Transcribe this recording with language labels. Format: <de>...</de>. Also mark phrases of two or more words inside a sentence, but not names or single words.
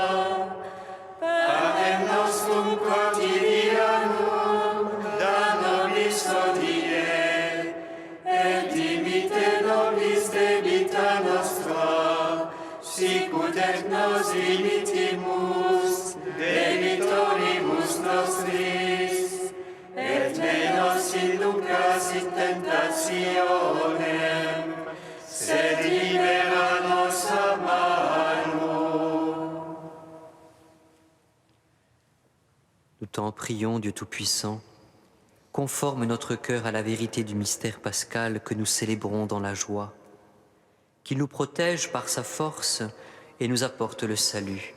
<la>Panem nostrum quotidianum da nobis hodie, et dimite nobis debita nostra, sicut et nos dimitimus debitoribus nostris, et me nos inducas in tentationem, sed libera nos a malo.</la> <fr>Nous t'en prions, Dieu Tout-Puissant, conforme notre cœur à la vérité du mystère pascal que nous célébrons dans la joie, qu'il nous protège par sa force et nous apporte le salut.</fr>